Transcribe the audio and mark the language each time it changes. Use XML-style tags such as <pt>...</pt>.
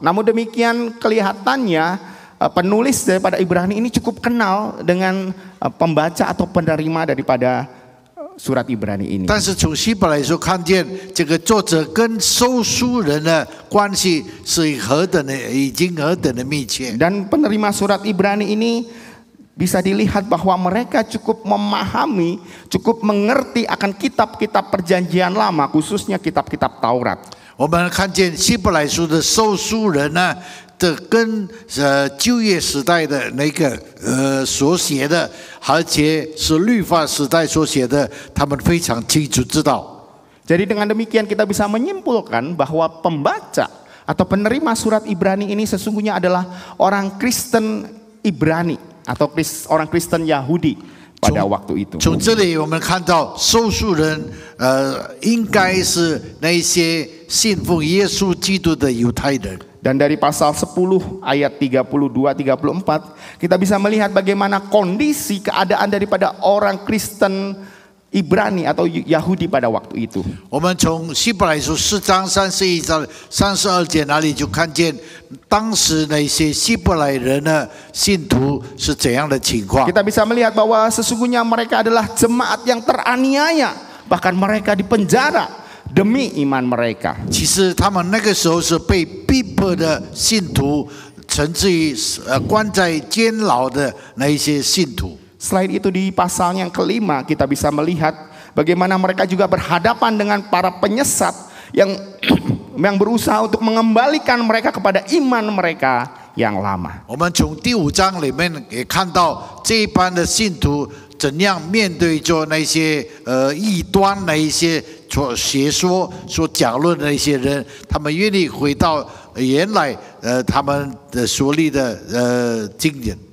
<id>Namun demikian kelihatannya penulis daripada Ibrani ini cukup kenal dengan pembaca atau penerima daripada surat Ibrani ini.</id> <zh>但是从希伯来书看见，这个作者跟收书人的关系是已经何等的密切。</zh> <id>Dan penerima surat Ibrani ini bisa dilihat bahwa mereka cukup memahami, cukup mengerti akan kitab-kitab perjanjian lama, khususnya kitab-kitab Taurat.</id> <zh>我们看见希伯来书的收书人呢，这跟旧约时代的那个所写的，而且是律法时代所写的，他们非常清楚知道。</zh> <id>Jadi dengan demikian kita bisa menyimpulkan bahwa pembaca atau penerima surat Ibrani ini sesungguhnya adalah orang Kristen Ibrani atau orang Kristen Yahudi pada waktu itu.</id> <zh>从这里我们看到收书人，应该是那些信奉耶稣基督的犹太人。</zh> <id>Dan dari pasal 10 ayat 32-34 kita bisa melihat bagaimana kondisi keadaan daripada orang Kristen Ibrani atau Yahudi pada waktu itu.</id> <zh>我们从希伯来书4章31章32节那里就看见当时那些希伯来人的信徒是怎样的情况。</zh> <id>Kita bisa melihat bahwa sesungguhnya mereka adalah jemaat yang teraniaya, bahkan mereka dipenjara demi iman mereka.</id> <zh>其实他们那个时候是被逼迫的信徒，甚至于关在监牢的那一些信徒。</zh> <id>Selain itu di pasalnya yang kelima kita bisa melihat bagaimana mereka juga berhadapan dengan para penyesat yang berusaha untuk mengembalikan mereka kepada iman mereka yang lama.</id> <zh>我们从第5章里面也看到这一班的信徒怎样面对着那些异端的一些所学说、所讲论的一些人，他们愿意回到原来他们的所立的经典。</zh>